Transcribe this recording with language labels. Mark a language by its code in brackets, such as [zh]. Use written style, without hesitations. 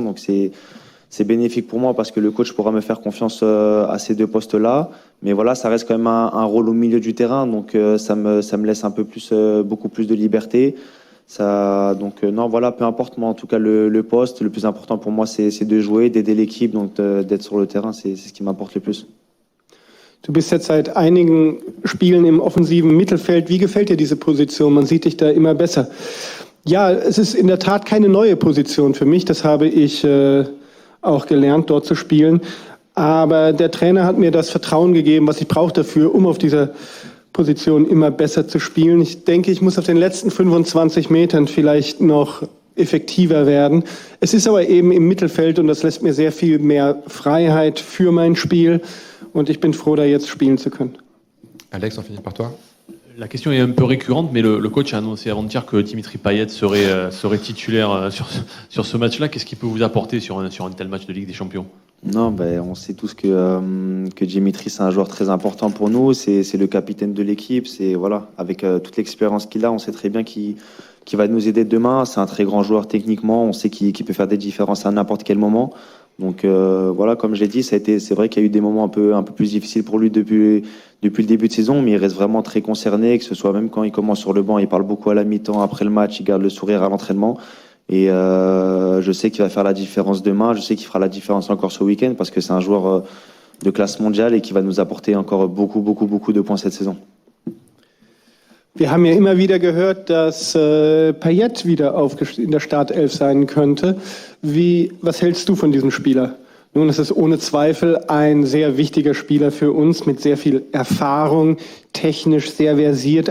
[fr] Donc c'est bénéfique pour moi parce que le coach pourra me faire confiance à ces deux postes-là. Mais voilà, ça reste quand même un rôle au milieu du terrain. Donc ça me laisse un peu plus, beaucoup plus de liberté. Non, voilà, peu importe, moi en tout cas le poste, le plus important pour moi c'est de jouer, d'aider l'équipe, donc d'être sur le terrain, c'est ce qui m'importe le plus. [de] Du bist jetzt seit einigen Spielen im offensiven Mittelfeld. Wie gefällt dir diese Position? Man sieht dich da immer besser. Ja, es ist in der Tat keine neue Position für mich. Das habe ich auch gelernt, dort zu spielen. Aber der Trainer hat mir das Vertrauen gegeben, was ich brauche dafür, um auf dieser Position immer besser zu spielen. Ich denke, ich muss auf den letzten 25 Metern vielleicht noch effektiver werden. Es ist aber eben im Mittelfeld und das lässt mir sehr viel mehr Freiheit für mein Spiel und ich bin froh, da jetzt spielen zu können. [fr] Alex, on finit par toi. La question est un peu récurrente, mais le coach a annoncé avant-hier que Dimitri Payet serait titulaire sur ce match-là. Qu'est-ce qu'il peut vous apporter sur un tel match de Ligue des Champions? Non, on sait tous que Dimitri, c'est un joueur très important pour nous. C'est le capitaine de l'équipe. Voilà, avec toute l'expérience qu'il a, on sait très bien qu'il va nous aider demain. C'est un très grand joueur techniquement. On sait qu'il peut faire des différences à n'importe quel moment. Donc voilà, comme je l'ai dit, c'est vrai qu'il y a eu des moments un peu plus difficiles pour lui depuis le début de saison, mais il reste vraiment très concerné, que ce soit même quand il commence sur le banc, il parle beaucoup à la mi-temps, après le match, il garde le sourire à l'entraînement. Et je sais qu'il va faire la différence demain, je sais qu'il fera la différence encore ce week-end, parce que c'est un joueur de classe mondiale et qui va nous apporter encore beaucoup de points cette saison. [de] Wir haben ja immer wieder gehört, dass Payet wieder in der Startelf sein könnte. Was hältst du von diesem Spieler? Nun, es ist ohne Zweifel ein sehr wichtiger Spieler für uns mit sehr viel Erfahrung, technisch sehr versiert.